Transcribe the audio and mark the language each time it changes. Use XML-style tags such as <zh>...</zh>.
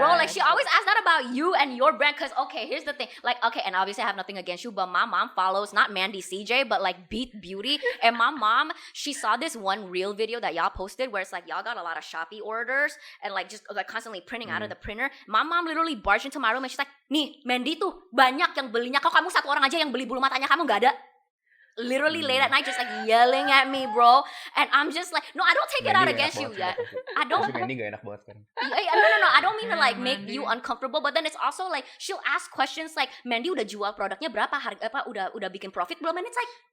<en>Bro, like she always asks that about you and your brand. Cause okay, here's the thing. Like okay, and obviously I have nothing against you, but my mom follows not Mandy CJ, but like Beat Beauty. And my mom, she saw this one reel video that y'all posted where it's like y'all got a lot of Shopee orders and like just like constantly printing out of the printer. My mom literally barged into my room and she's like,</en> <id>nih Mandy tuh banyak yang belinya. Kok kamu satu orang aja yang beli bulu matanya, kamu nggak ada?</id> <en>Literally late at night just like yelling at me, bro. And I'm just like, no, I don't take it out against you yet. I don't.</en> <id>Maksudnya Mandy gak enak banget sekarang.</id> <en>No. I don't mean to like make Mandy. you uncomfortable, but then it's also like she'll ask questions like,</en> <id>Mandy udah jual produknya berapa, harga apa, udah bikin profit belum?</id> <en>And it's like,</en>